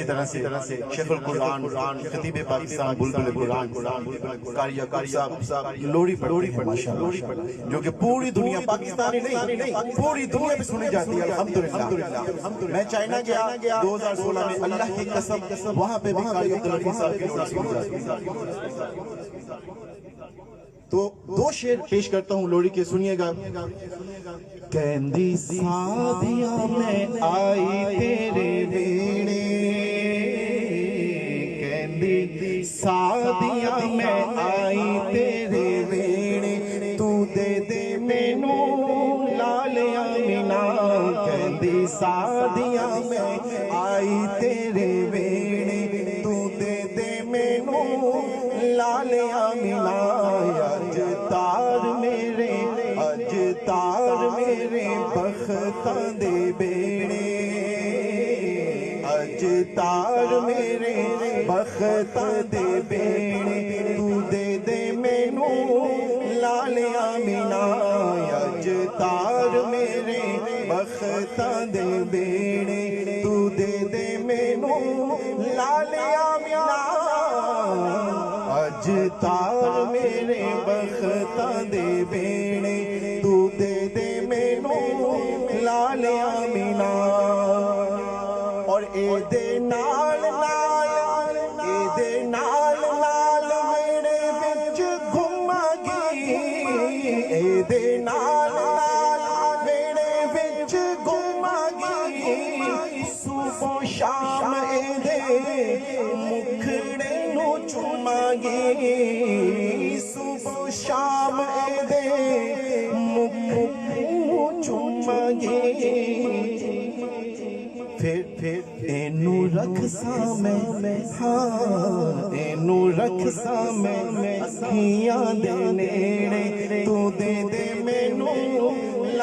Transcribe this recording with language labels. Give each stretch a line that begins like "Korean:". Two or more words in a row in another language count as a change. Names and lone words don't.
Urdu: طرح سے شیخ القرآن خطیب پاکستان بلبل قرآن قاری یعقوب صاحب لوری پڑھتے ہیں ماشاءاللہ جو کہ پوری دنیا پاکستانی نہیں پوری دنیا میں سنی جاتی ہے الحمدللہ میں چائنا گیا 2016 میں اللہ کی قسم وہاں پہ بھی قاری عبدالحفیظ صاحب کی لوری سنی جاتی ہے تو دو شعر پیش کرتا ہوں لوری کے، سنیے گا۔
Punjabi: کہندی سادیاں میں آئی تیرے ویڑے، کہندی سادیاں میں آئی تیرے ویڑے، تو دے دے مینوں لال آمینہ، کہندی سادیاں میں آئی تیرے ویڑے، تو دے دے مینوں لال آمینہ، اج تار میرے بختاں دے بیڑے، اج تار میرے بختاں دے بیڑے، تو دے دے مینوں لال آمینہ، اج تار میرے بختاں دے بیڑے، تو دے دے مینوں لال آمینہ، اج تار میرے بختاں دے بیڑے، تو دے دے مینوں لال آمینہ۔ اور اے دے نال نال، اے دے نال نال ویڑے وچ گھما گی، اے دے نال نال ویڑے وچ گھما گی، صبح و شام اے دے مکھڑے نو چوما گی، صبح و شام اے دے مکھڑے نو چوما گی، پھر اینو رکھ ساں میں، ہاں اینو رکھ ساں میں اکھیاں دے نیڑے، تو دے دے مینوں